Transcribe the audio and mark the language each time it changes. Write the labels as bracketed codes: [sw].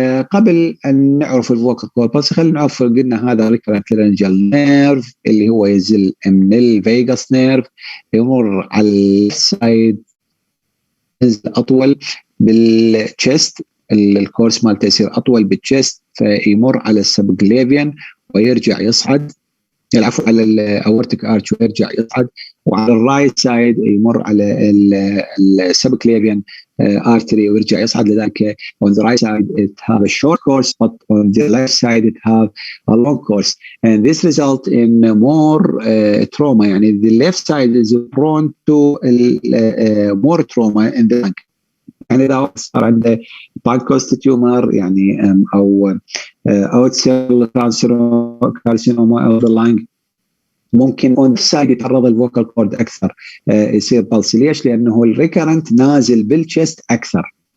[ar] قبل أن نعرف الvocal cord palsy خلينا نعرف، قلنا هذا recurrent laryngeal nerve اللي هو ينزل من الفيغاس نيرف، يمر على السايد أطول بالتشست، الكورس مالته يصير أطول بالتشست فيمر على السبكليفيان ويرجع يصعد، العفو على الاورتيك ارش ويرجع يصعد، وعلى الرايت سايد يمر على السبكليفيان artery ويرجع يصعد. [en] لذلك on the right side it have a short course, but on the left side it have a long course, and this result in more trauma. يعني the left side is prone to more trauma in the lung. [ar] يعني إذا صار عنده بانكوست تيومر يعني أو أوتسيل كارسينوما أو the lung، ممكن اون سايد يتعرض الفوكال كورد اكثر يصير بالسي. ليش؟ لانه الريكرنت نازل بالشيست اكثر.